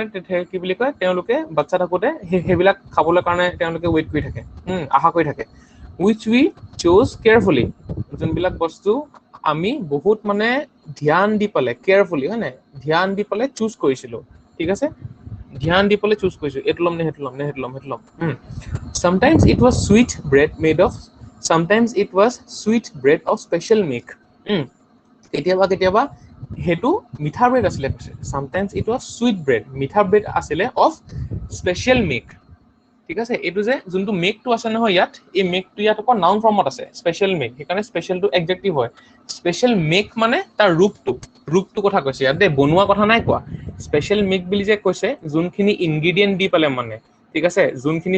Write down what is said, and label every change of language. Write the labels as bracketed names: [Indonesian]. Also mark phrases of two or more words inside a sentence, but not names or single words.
[Assamese] কি বুলি কয় তেওঁলোকে বাচ্চা থাকোঁতে সেইবিলাক খাবলৈ কাৰণে তেওঁলোকে ৱেইট কৰি থাকে আশা কৰি থাকে [English] which we chose carefully [Assamese] যোনবিলাক বস্তু আমি বহুত মানে ধ্যান দি পেলাই কেয়াৰফুলি হয় নাই ধ্যান দি পেলাই চুজ কৰিছিলো ঠিক আছে ধ্যান দি পেলাই চুজ কৰিছো এইটো ল'ম নে সেইটো ল'ম [English] sometimes it was sweet bread made of sometimes it was sweet bread of special milk [Assamese] কেতিয়াবা সেইটো মিঠা ব্ৰেড আছিলে কৈছে [English] sometimes it was sweet bread [Assamese] মিঠা ব্ৰেড আছিলে [English] of special milk [Assamese] ঠিক আছে এইটো যে যোনটো মেকটো আছে নহয় ইয়াত এই মেকটো ইয়াত আকৌ [English] noun form [Assamese] আছে [English] special make [Assamese] সেইকাৰণে স্পেচিয়েলটো এডজেক্টিভ হয় [English] special make [Assamese] মানে তাৰ ৰূপটো কথা কৈছে ইয়াত দেই বনোৱা কথা নাই কোৱা [English] special make [Assamese] বুলি যে কৈছে যোনখিনি ইনগ্ৰিডিয়েণ্ট দি পেলাই মানে ঠিক আছে যোনখিনি